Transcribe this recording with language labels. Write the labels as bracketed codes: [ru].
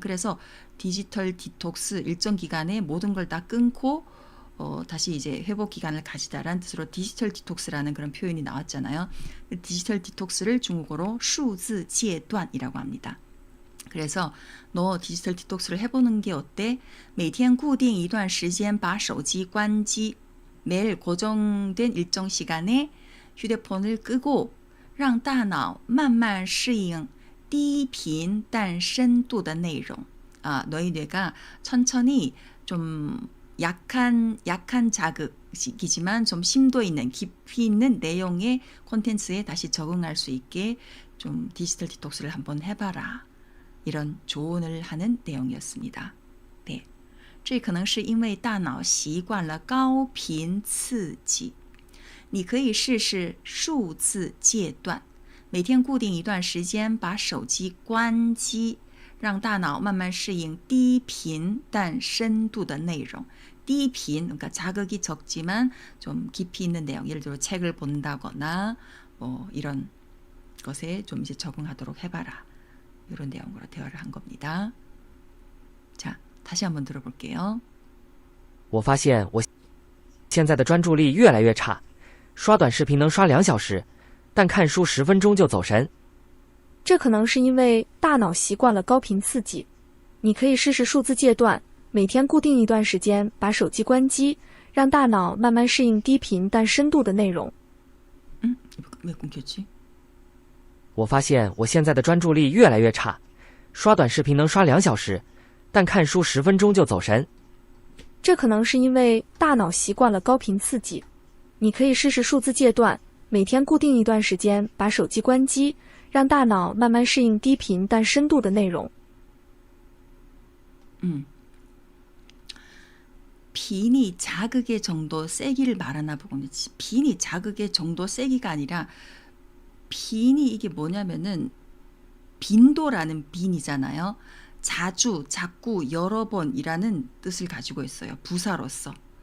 [ko] 그래서 디지털 디톡스 일정 기간에 모든 걸 다 끊고 다시 이제 회복 기간을 가지다라는 뜻으로 디지털 디톡스라는 그런 표현이 나왔잖아요. 디지털 디톡스를 중국어로 数字戒断이라고 합니다. 그래서 너 디지털 디톡스를 해보는 게 어때? [zh] 每天固定一段时间把手机关机 [ko] 매일 고정된 일정 시간에 휴대폰을 끄고 [zh] 让大脑慢慢适应低频但深度的内容. [ko] 너희 뇌가 천천히 좀 약한 자극이지만 좀 심도 있는 깊이 있는 내용의 콘텐츠에 다시 적응할 수 있게 좀 디지털 디톡스를 한번 해봐라. 이런 조언을 하는 내용이었습니다. 네. [zh] 这可能是因为大脑习惯了高频刺激。你可以试试数字戒断，每天固定一段时间把手机关机，让大脑慢慢适应低频但深度的内容。 [ko] 低频 그러니까 자극이 적지만 좀 깊이 있는 내용, 예를 들어 책을 본다거나 뭐 이런 것에 좀 이제 적응하도록 해봐라. 이런 내용으로 대화를 한 겁니다. 자, 다시 한번 들어볼게요. [zh] 我发现我现在的专注力越来越差，刷短视频能刷2小时，但看书10分钟就走神。这可能是因为大脑习惯了高频刺激。你可以试试数字戒断，每天固定一段时间把手机关机，让大脑慢慢适应低频但深度的内容。 [ko] 왜 끊겼지? [zh] 我发现我现在的专注力越来越差，刷短视频能刷2小时，但看书10分钟就走神。这可能是因为大脑习惯了高频刺激。你可以试试数字戒断，每天固定一段时间把手机关机，让大脑慢慢适应低频但深度的内容。 [ko] 빈이 자극의 정도 세기를 말하나 보군요. 빈이 자극의 정도 세기가 아니라 빈이 이게 뭐냐면은 빈도라는 빈이잖아요. 자주, 자꾸, 여러 번이라는 뜻을 가지고 있어요. 부사로서.